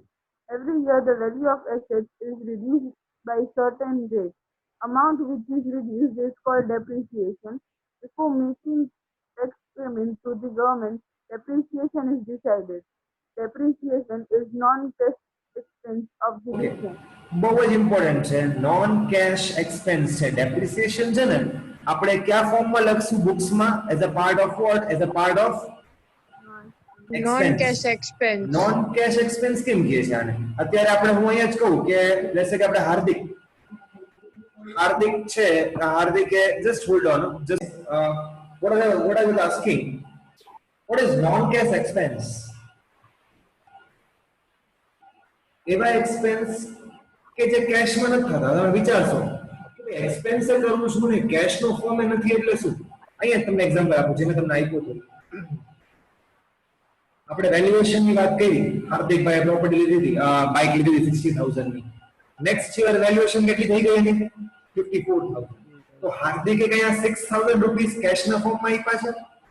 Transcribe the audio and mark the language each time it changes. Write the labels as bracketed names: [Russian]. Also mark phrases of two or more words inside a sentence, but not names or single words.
[English] Every year the value of assets is reduced by certain rate. Amount which is reduced is called depreciation. Before making tax payment to the government, depreciation is decided. Depreciation is non-cash expense of the Okay. business. [Gujarati] બહુ જ ઇમ્પોર્ટન્ટ છે [English] non cash expense [Gujarati] છે ડેપ્રિસિએશન છે ને આપણે કયા ફોર્મમાં લખશું બુક્સમાં [English] as a part of what as a part of non cash expense non cash expense [Gujarati] કેમ કહે છે આને અત્યારે આપણે હું અહીંયા જ કહું કે [English] let's say [Gujarati] કે આપણે હાર્દિક છે હાર્દિકે [English] just hold on just what are you asking what is non cash expense [Gujarati] એવા એક્સપેન્સ કે જે કેશમાં નથી થતા તમે વિચારશો કે એક્સપેન્સ કરવું શું નહીં કેશનો ફોર્મ નથી એટલે શું અહીંયા તમને એક્ઝામ્પલ આપું જે મેં તમને આપ્યું હતું આપણે વેલ્યુએશન ની વાત કરી હાર્દિકભાઈ પ્રોપર્ટી લીધી હતી બાઇક લીધી હતી 60000 ની [English] next year [Gujarati] વેલ્યુએશન કેટલી થઈ ગઈ એની 54000 તો હાર્દિકે કયા 6000 રૂપીસ કેશના ફોર્મમાં આપ્યા છે